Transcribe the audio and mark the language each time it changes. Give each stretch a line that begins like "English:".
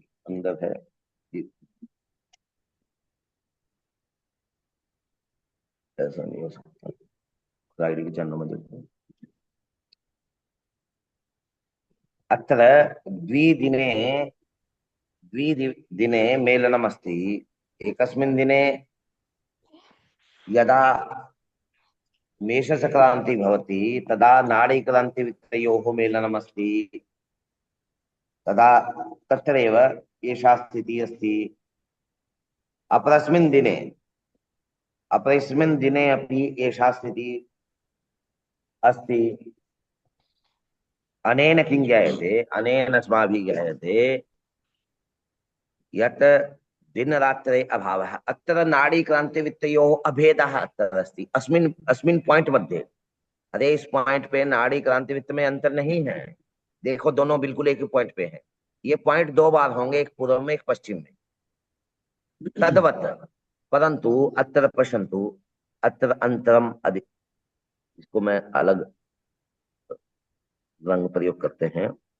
Hindi: अंदर है ये, ऐसा नहीं हो सकता। गाइड के चरणों में देखो।
Sanskrit: अत्र द्विदिने द्विदिने मेलनमस्ति। एकस्मिन् दिने यदा मेषसंक्रान्ति भवति तदा नाडीक्रान्तिवित्तयोः मेलनमस्ति। तदा तत्रैव एषा स्थितिः अस्ति। अपरस्मिन् दिने अपि एषा स्थितिः अस्ति। अनेन किं ज्ञायते, अनेन अस्माभिः ज्ञायते यत् दिनरात्रे अभावः। अत्र नाडीक्रान्तिवित्तयोः अभेदः अत्र अस्ति, अस्मिन् पॉइंट मध्ये।
Hindi: अरे इस पॉइंट पे नाड़ी क्रांति वित्त में अंतर नहीं है। देखो दोनों बिल्कुल एक ही पॉइंट पे है। ये पॉइंट 2 बार होंगे, एक पूर्व में एक पश्चिम में, तद्वत्।
Sanskrit: परंतु अत्र पश्यन्तु, अत्र अंतरम अधिक।
Hindi: इसको मैं अलग रंग प्रयोग करते हैं।